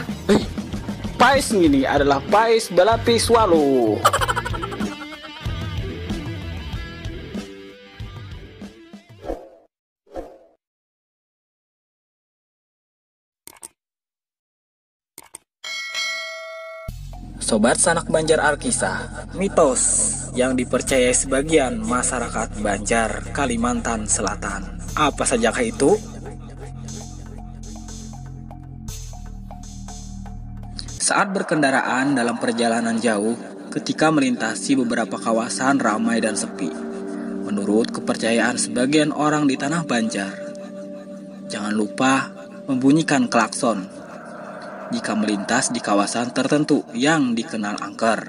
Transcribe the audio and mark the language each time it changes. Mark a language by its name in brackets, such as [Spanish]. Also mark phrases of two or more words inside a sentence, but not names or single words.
[Indonesian] Pais ini adalah pais belati swallow. Sobat Sanak Banjar Alkisah, mitos yang dipercayai sebagian masyarakat Banjar, Kalimantan Selatan. Apa sajakah itu? Saat berkendaraan dalam perjalanan jauh, ketika melintasi beberapa kawasan ramai dan sepi, menurut kepercayaan sebagian orang di tanah Banjar, jangan lupa membunyikan klakson jika melintas di kawasan tertentu yang dikenal angker.